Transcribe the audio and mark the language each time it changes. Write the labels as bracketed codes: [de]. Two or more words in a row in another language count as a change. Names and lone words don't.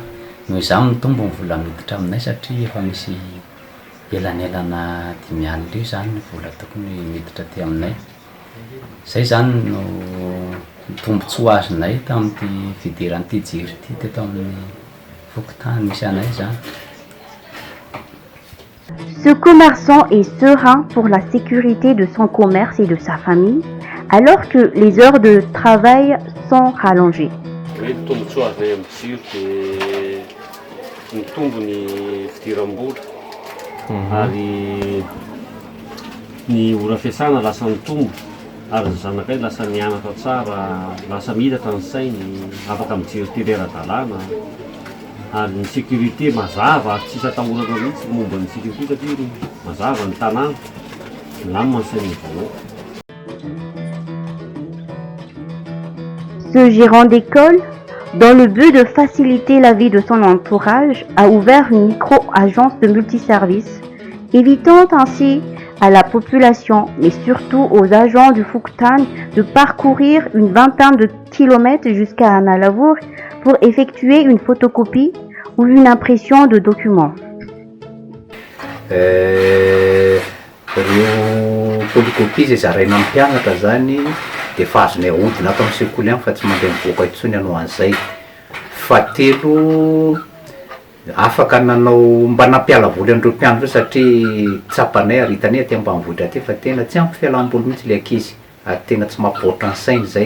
[mg] Noho izany mitombo ny vola miditra aminay satria efa misy elanelana 5,000 io zany ny vola tokony miditra aty aminay. Zay zany no tombontsoa azonay tamin'ity fidiran'ity jiro ity teto amin'ny Fouktan misy anay zany. [fr] Ce commerçant est serein pour la sécurité de son commerce et de sa famille, alors que les heures de travail sont rallongées. [mg] Ny tombontsoa azonay amin'ny jiro dia mitombo ny fidiram-bola ary ny ora fiasana lasa mitombo ary zanakay lasa mianatra tsara, lasa midatra ny sainy, afaka mijiro ty lera-dalàna ary ny sécurité mazava ary tsisy atahorana mihitsy momba ny sécurité satria mazava ny tanàna milamina ny sain'ny vahoaka. [fr] Ce gérant d'école, dans le but de faciliter la vie de son entourage, a ouvert une micro-agence de multiservices, évitant ainsi à la population, mais surtout aux agents du Fouktan, de parcourir une vingtaine de kilomètres jusqu'à Annalavour pour effectuer une photocopie ou une impression de documents. [mg] Photocopie zay zaraina amin'ny mpianatra zany dia efa azonay ahodina ato amin'ny sekoly any fa tsy mandeha mivoaka intsony ianao an'izay. Fahatelo afaka nanao mba nampiala voly an'ireo mpianatra satria tsapanay ary hitanay aty ambanivohitra aty fa tena tsy ampy fialam-boly mihitsy ilay ankizy ary tena tsy mampivoatra ny sainy zay.